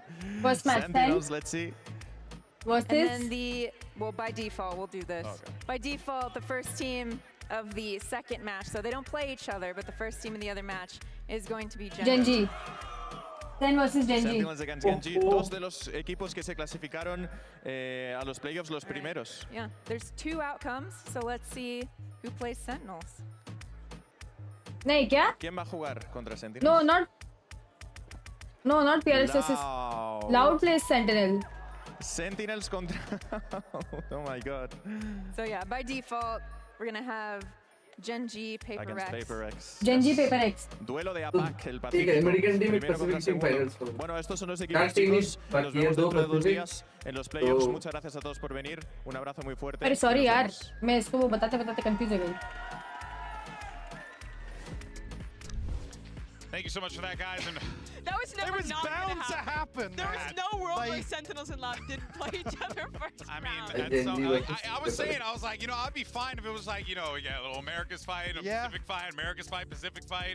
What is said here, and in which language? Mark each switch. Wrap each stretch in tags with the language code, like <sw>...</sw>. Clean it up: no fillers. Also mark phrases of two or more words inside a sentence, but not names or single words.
<en>First match, 10. Sentinels, let's see. What's And this? then well, by default, we'll do this. Okay. By default, the first team of the second match, so they don't play each other, but the first team in the other match is going to be Genji. 10 versus Genji. Sentinels against Genji,</en> <es>dos de los equipos que se clasificaron a los playoffs los primeros.</es> <en>Yeah, there's 2 outcomes, so let's see who plays Sentinels.</en> <hi>नहीं क्या?</hi> <es>¿Quién va a jugar contra Sentinels?</es> <en>No, not PRX. Loud plays Sentinel. Sentinels contra... Oh my god. So yeah, by default, we're gonna have Genji, Against PRX. PRX. Genji, PRX.</en> <es>Duelo de APAC, el</es> <hi>ठीक है,</hi> <es>Pacífico.</es> <en>American Team</en> <es>Primero contra</es> <en>Pacific Team</en> <es>segundo.</es> <en>Finals.</en> <es>Bueno, estos son los Tag equipos, team chicos. पर Nos ये vemos दो dentro de 2 Pacific. días en los playoffs. तो- Muchas gracias a todos por venir. Un abrazo muy fuerte. अरे y सॉरी nos यार vemos.</es> <hi>मैं इसको वो बताते बताते कंफ्यूज हो गई.</hi> <en>Thank you so much for that, guys. And That was never was not bound gonna to happen, There was man. no world where Like- Sentinels and Loud didn't play each other first I mean, round. that's so, I was saying, I was like, you know, I'd be fine if it was like, you know, yeah, a little America's fight, a Pacific fight, America's fight, Pacific fight.</en>